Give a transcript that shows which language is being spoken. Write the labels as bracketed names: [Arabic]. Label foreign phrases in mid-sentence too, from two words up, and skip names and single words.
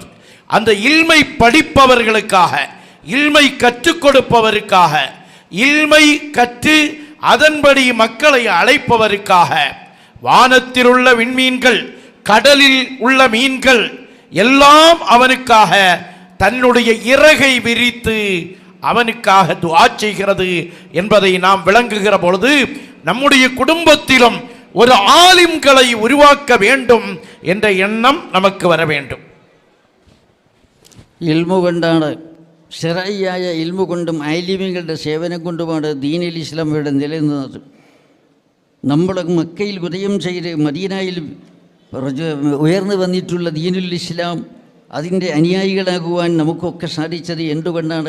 [Tamil] அந்த இல்மை படிப்பவர்களுக்காக, இல்மை கற்றுக் கொடுப்பவருக்காக, இல்மை கற்று அதன்படி மக்களை அழைப்பவருக்காக வானத்தில் உள்ள விண்மீன்கள், கடலில் உள்ள மீன்கள் எல்லாம் அவனுக்காக தன்னுடைய இறகை விரித்து அவனுக்காக துஆ செய்கிறது என்பதை நாம் விளங்குகிற பொழுது, நம்முடைய குடும்பத்திலும் ஒரு ஆலிம்களை உருவாக்க வேண்டும் என்ற எண்ணம் நமக்கு வர வேண்டும். [Malayalam] ഇൽമു കൊണ്ടാണ്, ശരഈയായ ഇൽമു കൊണ്ടും ആലിമീങ്ങളുടെ സേവനം കൊണ്ടുമാണ് [Arabic] دين الإسلام [Malayalam] ഇവിടെ നിലനിന്നത്. നമ്മൾ മക്കയിൽ ഉദയം ചെയ്ത് മദീനയിൽ ഉയർന്നു വന്നിട്ടുള്ള [Arabic] دين الإسلام, [Malayalam] അതിൻ്റെ അനുയായികളാകുവാൻ നമുക്കൊക്കെ സാധിച്ചത് എന്തുകൊണ്ടാണ്?